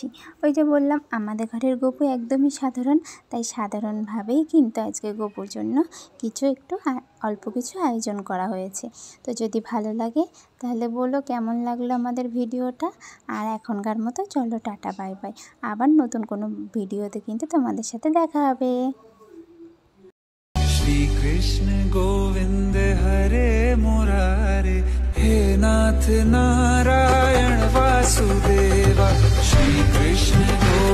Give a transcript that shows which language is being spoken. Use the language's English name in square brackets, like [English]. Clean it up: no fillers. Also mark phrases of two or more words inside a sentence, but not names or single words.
[Bangla] ওই যে বললাম, আমাদের ঘরের গোপু একদমই সাধারণ, তাই সাধারণভাবেই কিন্তু আজকে গোপুর জন্য অল্প কিছু আয়োজন করা হয়েছে। তো যদি ভালো লাগে তাহলে বলো কেমন লাগলো আমাদের ভিডিওটা। আর এখনকার মতো চলো, টাটা [English] bye bye. [Bangla] আবার নতুন কোনো ভিডিওতে কিন্তু তোমাদের সাথে দেখা হবে। [Sanskrit] श्री कृष्ण गोविंद हरे मुरारे, हे नाथ नारायण वासुदेवा। श्री कृष्ण